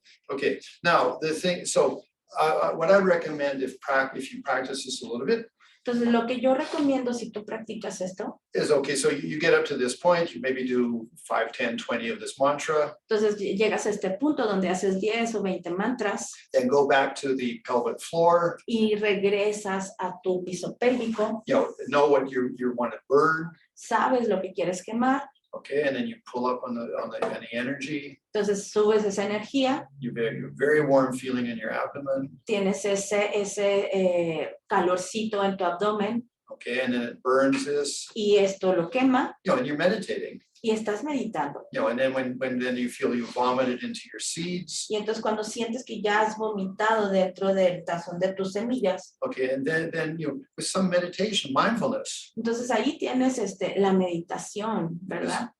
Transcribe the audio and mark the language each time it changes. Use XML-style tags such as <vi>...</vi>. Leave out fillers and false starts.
<en>Okay, now the thing, so what I recommend if you practice this a little bit,</en> <es>Entonces, lo que yo recomiendo si tú practicas esto,</es> <en>is okay, so you get up to this point, you maybe do 5, 10, 20 of this mantra,</en> <es>entonces llegas a este punto donde haces 10 o 20 mantras</es> <en>then go back to the pelvic floor,</en> <es>y regresas a tu piso pélvico,</es> <en>you know what you want to burn,</en> <es>sabes lo que quieres quemar,</es> <en>okay, and then you pull up on the energy,</en> <es>entonces subes esa energía,</es> <en>you get a very warm feeling in your abdomen,</en> <es>tienes ese calorcito en tu abdomen</es> <en>okay, and then it burns this,</en> <es>y esto lo quema</es> <en>you know, and you're meditating,</en> <es>y estás meditando.</es> <en>you know, and then when then you feel you vomited into your seeds,</en> <es>Y entonces cuando sientes que ya has vomitado dentro del tazón de tus semillas,</es> <en>okay, and then you know, with some meditation, mindfulness,</en> <es>entonces ahí tienes la meditación, ¿verdad?</es>